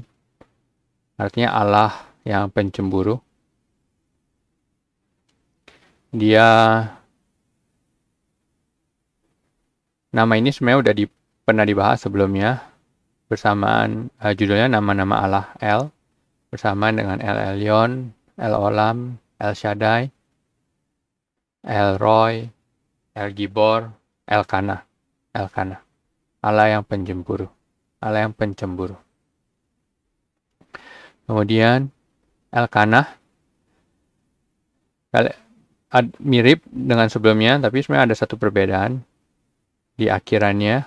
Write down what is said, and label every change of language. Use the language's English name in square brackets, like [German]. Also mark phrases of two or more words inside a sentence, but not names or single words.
[Indonesian] Artinya Allah yang pencemburu. Nama ini sebenarnya udah pernah dibahas sebelumnya. Bersamaan judulnya nama-nama Allah El. Bersamaan dengan El Elyon, El Olam, El Shaddai, El Roy, El Gibor, Elkanah. Elkanah. Allah yang pencemburu. Allah yang pencemburu. Kemudian Elkanah mirip dengan sebelumnya, tapi sebenarnya ada satu perbedaan di akhirannya.